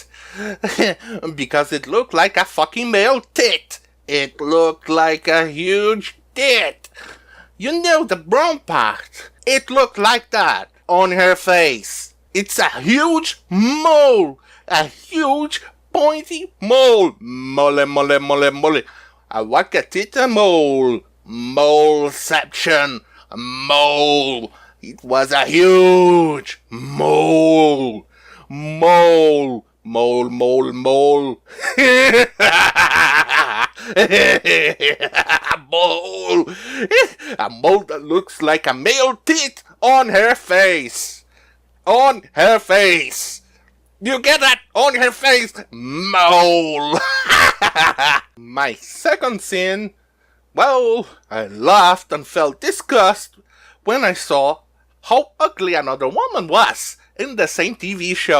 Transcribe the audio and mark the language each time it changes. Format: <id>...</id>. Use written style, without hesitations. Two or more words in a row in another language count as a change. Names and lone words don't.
<en>Because it looked like a fucking male tit. It looked like a huge tit. You know the brown part? It looked like that on her face. It's a huge mole. A huge pointy mole. Mole, mole, mole, mole. A wakatita mole. Moleception. Mole. It was a huge mole. Mole. Mole, mole, mole. Mole. A mole that looks like a male tit on her face. On her face. You get that? On her face. Mole. My second sin, well, I laughed and felt disgust when I saw how ugly another woman was in the same TV show.</en>